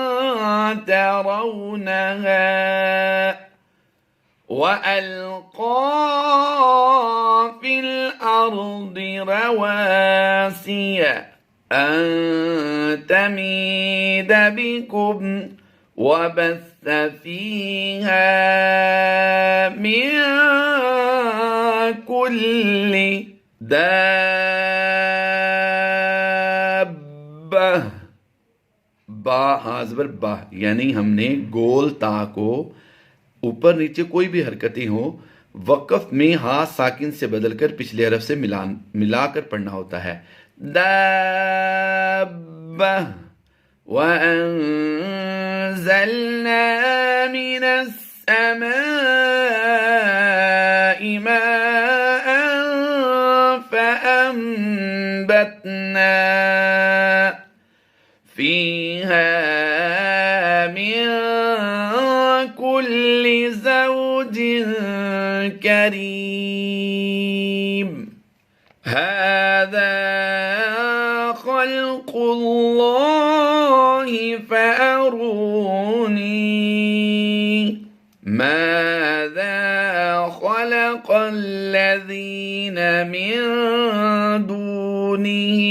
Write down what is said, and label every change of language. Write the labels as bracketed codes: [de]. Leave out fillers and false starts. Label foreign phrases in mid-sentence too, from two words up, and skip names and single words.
[ar] ترونها وألقى في الأرض رواسي أن تميد بكم وبث فيها من كل دابة. [hi] बा हाज़बर बा, यानी हमने गोल ता को ऊपर नीचे कोई भी हरकतें हो वक़्फ़ में हा साकिन से बदलकर पिछले हरफ से मिलाकर पढ़ना होता है। [ar] دابة وأنزلنا من السماء ماء فأنبتنا فيها من كل زوج كريم. هذا خلق الله فأروني ماذا خلق الذين من دونه.